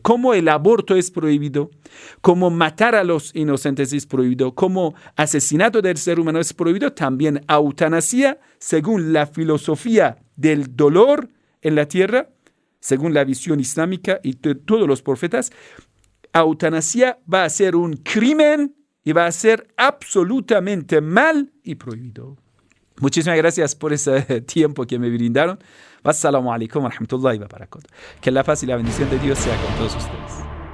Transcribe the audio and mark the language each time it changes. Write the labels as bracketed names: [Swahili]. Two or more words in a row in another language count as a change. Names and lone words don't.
[Spanish] Como el aborto es prohibido, como matar a los inocentes es prohibido, como asesinato del ser humano es prohibido, también eutanasia, según la filosofía del dolor en la tierra, según la visión islámica y todos los profetas, eutanasia va a ser un crimen y va a ser absolutamente mal y prohibido. Muchísimas gracias por ese tiempo que me brindaron. [Arabic] والسلام عليكم ورحمة الله وبركاته. [Spanish] Que la paz y la bendición de Dios sea con todos ustedes.